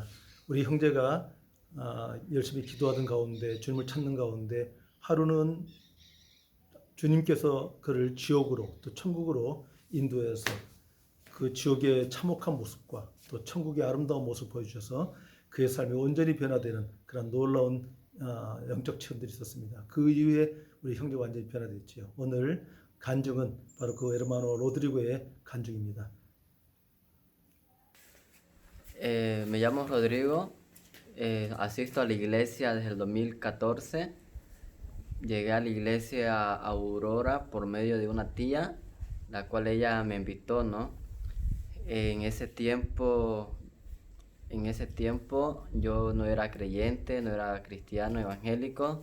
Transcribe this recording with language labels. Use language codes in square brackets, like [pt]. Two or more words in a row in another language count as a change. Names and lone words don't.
[ko] 우리 형제가 열심히 기도하던 가운데 주님을 찾는 가운데 하루는 주님께서 그를 지옥으로 또 천국으로 인도해서 그 지옥의 참혹한 모습과 또 천국의 아름다운 모습을 보여주셔서 그의 삶이 온전히 변화되는 그런 놀라운 영적 체험들이 있었습니다. 그 이후에 우리 형제가 완전히 변화됐지요. 오늘 간증은 바로 그 에르마노 로드리고의 간증입니다. [es] Me llamo Rodrigo, asisto a la iglesia desde el 2014. Llegué a la iglesia Aurora por medio de una tía, la cual ella me invitó, ¿no? En ese tiempo, en ese tiempo yo no era creyente, no era cristiano, evangélico.